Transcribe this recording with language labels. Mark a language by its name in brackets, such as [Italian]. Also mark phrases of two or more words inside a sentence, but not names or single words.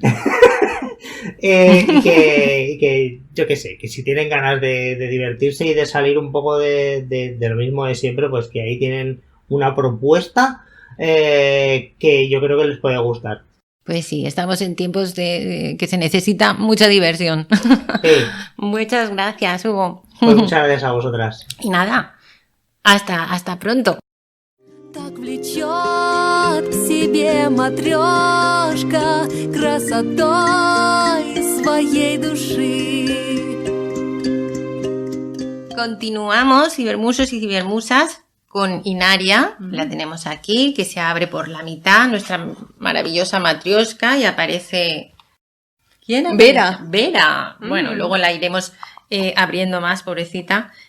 [Spanish] Y que yo qué sé, que si tienen ganas de divertirse y de salir un poco de lo mismo de siempre, pues que ahí tienen una propuesta que yo creo que les puede gustar. Pues sí, estamos en tiempos de que se necesita mucha diversión. Sí. Muchas gracias, Hugo. Pues muchas gracias a vosotras. Y nada, hasta pronto. [Russian] Так влечет к себе матрешка красотой своей души. [Spanish] Continuamos, cibermusos y cibermusas, con Inaria. La tenemos aquí, que se abre por la mitad, nuestra maravillosa matrioshka, y aparece... ¿Quién aparece? Vera. Vera. Bueno, luego la iremos abriendo más, pobrecita.